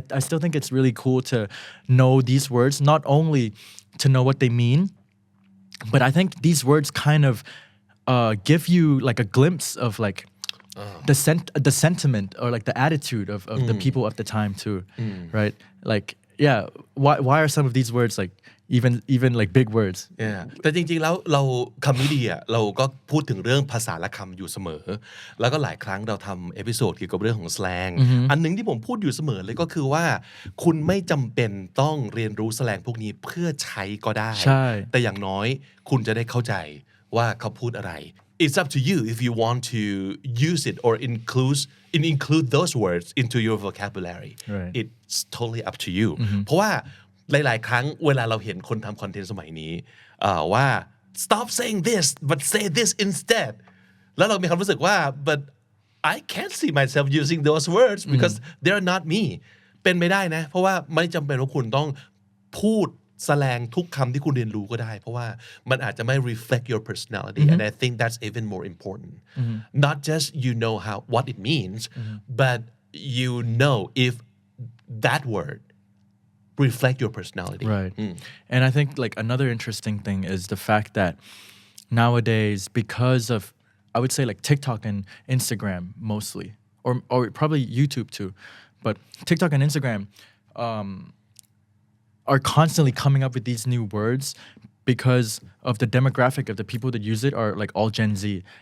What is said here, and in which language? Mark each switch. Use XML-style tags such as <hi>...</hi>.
<en>I still think it's really cool to know these words, not only to know what they mean, but I think these words kind of give you like a glimpse of like the sentiment or like the attitude of the people of the time too, right? Like why are some of these words like even like big words?</en> <th>แต่จริงๆแล้วเราคำนี้ดีอ่ะเราก็พูดถึงเรื่องภาษาและคำอยู่เสมอแล้วก็หลายครั้งเราทำเอพิโซดเกี่ยวกับเรื่องของ slang อันนึงที่ผมพูดอยู่เสมอเลยก็คือว่าคุณไม่จำเป็นต้องเรียนรู้ slang พวกนี้เพื่อใช้ก็ได้แต่อย่างน้อยคุณจะได้เข้าใจว่าเขาพูดอะไร</th> <en>It's up to you if you want to use it or include those words into your vocabulary. Right. It's totally up to you.</en> <th>เพราะว่าหลายๆครั้งเวลาเราเห็นคนทำคอนเทนต์สมัยนี้ว่า</th> <en>stop saying this but say this instead</en> <th>แล้วเรามีความรู้สึกว่า but</th> <en>I can't see myself using those words because they're not me</en> <th>เป็นไม่ได้นะเพราะว่าไม่จำเป็นว่าคุณต้องพูดสแลงทุกคำที่คุณเรียนรู้ก็ได้เพราะว่ามันอาจจะไม่</th> <en>reflect your personality and I think that's even more important not just you know what it means but you know if that word reflect your personality right and I think like another interesting thing is the fact that nowadays because of I would say like TikTok and Instagram mostly or probably YouTube too but TikTok and Instagram are constantly coming up with these new words because of the demographic of the people that use it are like all Gen Z.</en>